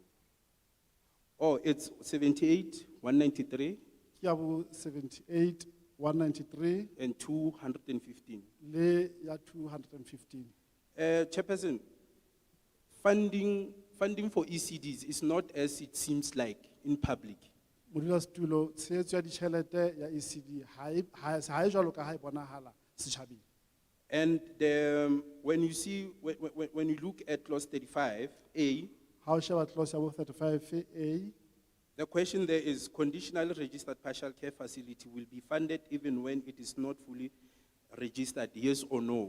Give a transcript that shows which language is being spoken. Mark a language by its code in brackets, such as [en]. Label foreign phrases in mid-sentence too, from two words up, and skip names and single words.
[en] it's 78, 193, [st] ke ya bo 78 193 [en] and 215. [st] le ya 215. [en] Chairperson, funding for ECDs is not as it seems like in public. [st] Modulasetulo, tshehetso ya ditjhelete ya ECD ha e jwalo ka ha e bonahala setjhabeng. [en] And when you look at clause 35A, [st] Ha o sheba clause ya bo 35A, [en] the question there is conditionally registered partial care facility will be funded even when it is not fully registered, yes or no?